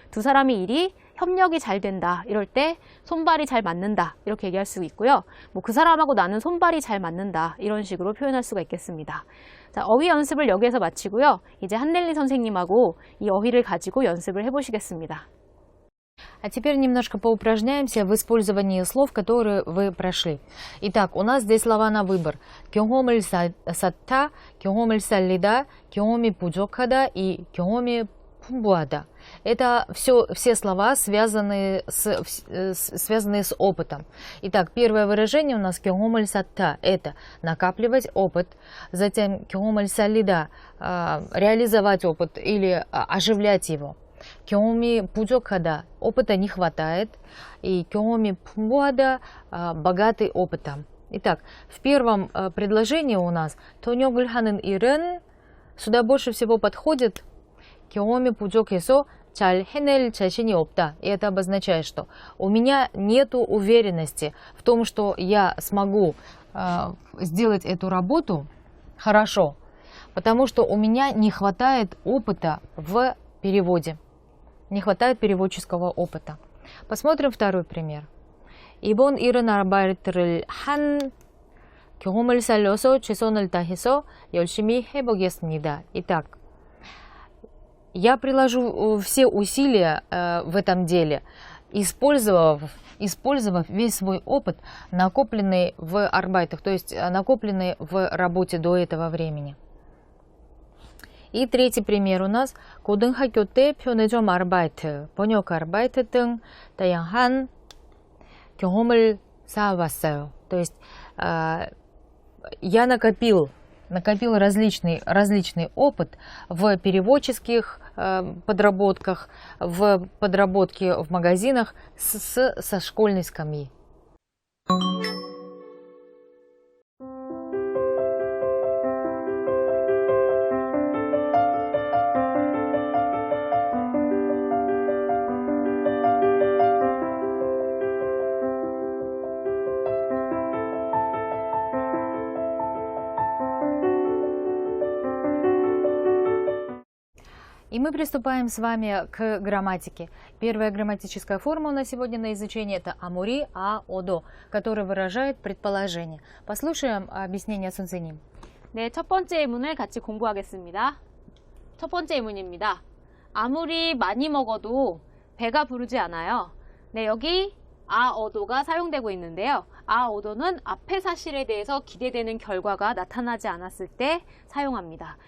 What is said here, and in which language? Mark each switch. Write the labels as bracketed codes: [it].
[ko] 두 사람의 일이 협력이 잘 된다. 이럴 때 손발이 잘 맞는다. 이렇게 얘기할 수 있고요. 뭐 그 사람하고 나는 손발이 잘 맞는다. 이런 식으로 표현할 수가 있겠습니다. 자, 어휘 연습을 여기에서 마치고요. 이제 한넬리 선생님하고 이 어휘를 가지고 연습을 해보시겠습니다. [ru] А теперь немножко поупражняемся в использовании слов, которые вы прошли. Итак, у нас здесь слова на выбор. [ko] 경험을 쌓다, 경험을 쌓리다, 경험이 부족하다 и 경험이 풍부하다. [ru] Это все слова, связанные с опытом. Итак, первое выражение у нас [ko] 경험을 쌓다. [ru] Это накапливать опыт. Затем [ko] 경험을 쌓리다, [ru] реализовать опыт или оживлять его. [ko] 경험이 부족하다, [ru] опыта не хватает, и [ko] 경험이 풍부하다, [ru] богатый опытом. Итак, в первом предложении у нас [ko] 통역을 하는 일은 [ru] сюда больше всего подходит [ko] 경험이 부족해서 잘 해낼 자신이 없다. [ru] И это обозначает, что у меня нету уверенности в том, что я смогу сделать эту работу хорошо, потому что у меня не хватает опыта в переводе. Не хватает переводческого опыта. Посмотрим второй пример. [ko] 이번 일은 아르바이트를 한 경험을 살려서 최선을 다해서 열심히 해보겠습니다. [ru] Итак, я приложу все усилия в этом деле, использовав весь свой опыт, накопленный в арбайтах, то есть накопленный в работе до этого времени. И третий пример у нас [ko] 고등학교 때 편의점 아르바이트, 번역 아르바이트 등 다양한 경험을 쌓아왔어요. [ru] То есть я накопил различный опыт в переводческих подработках, в подработке в магазинах со школьной скамьи. И мы приступаем с вами к грамматике. Первая грамматическая форма на сегодня на изучение это [ko] 아무리, 아오도, [ru] который выражает предположение. послушаем объяснение 선생님. [ko] 네, 첫 번째 예문을 같이 공부하겠습니다. 첫 번째 예문입니다. 아무리 많이 먹어도 배가 부르지 않아요. 네, 여기 아어도가 사용되고 있는데요. 아어도는 앞의 사실에 대해서 기대되는 결과가 나타나지 않았을 때 사용합니다.